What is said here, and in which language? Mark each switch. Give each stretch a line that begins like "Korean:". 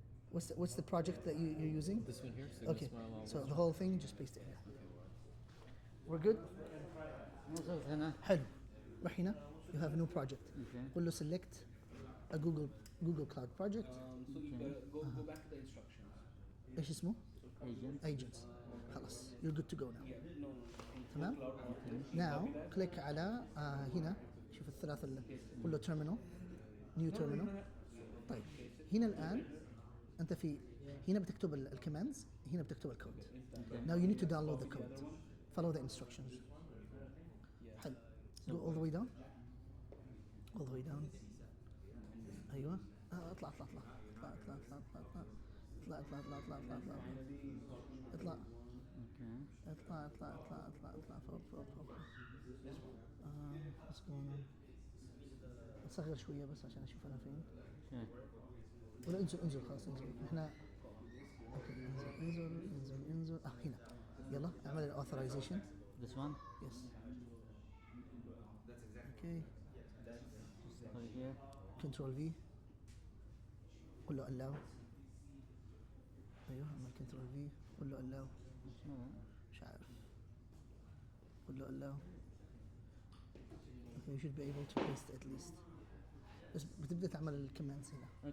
English: What's the project that you're using? This one here. Okay. So the whole thing, just paste it here. We're good.
Arabic: حلو. روح هنا.
English: You have a new project.
Arabic: قول له
English: select a Google Cloud project. So you go back to the instructions.
Arabic: ايش اسمه؟ Agents. خلاص.
English: You're good to go now.
Arabic: تمام؟
English: Now click
Arabic: على هنا. شوف الثلاثة قول له terminal.
English: New terminal.
Arabic: طيب هنا الآن أنت في هنا بتكتب الكوماندز، هنا بتكتب الكود.
English: Now you need to download the code. Follow the instructions.
Arabic: حلو.
English: Go all the way down. All the way down.
Arabic: أيوة. اطلع اطلع اطلع اطلع اطلع اطلع اطلع اطلع اطلع اطلع اطلع اطلع اطلع اطلع اطلع اطلع اطلع اطلع فوق فوق فوق.
English: What's going on?
Arabic: أصغر شوية بس عشان أشوف أنا فين. ولا انزل خلاص انزل. احنا اوكي انزل هنا. يلا اعمل الاوثرايزيشن.
English: This one? Yes. Okay. Right here. Control V.
Arabic: قول له allow. ايوه اعمل Control V. قول له allow. مش عارف. قول له allow.
English: Okay, you should be able to paste at least.
Arabic: بس بتبدأ تعمل الكوماندز هنا.